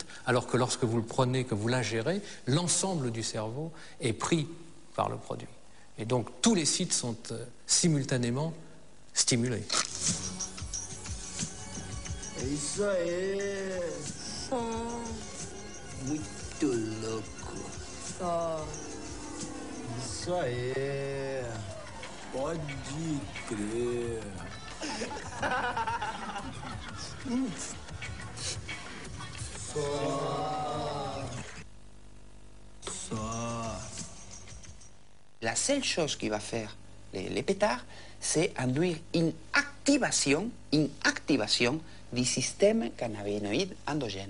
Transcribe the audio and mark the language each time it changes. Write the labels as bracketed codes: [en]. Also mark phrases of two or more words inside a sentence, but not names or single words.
[fr] Alors que lorsque vous le prenez, que vous l'ingérez, l'ensemble du cerveau est pris par le produit. Et donc tous les sites sont simultanément stimulés. [es] Eso es muy loco. [pt] Isso aí. Pode crer. [fr] La seule chose qui va faire les pétards, c'est induire une activation du système cannabinoïde endogène.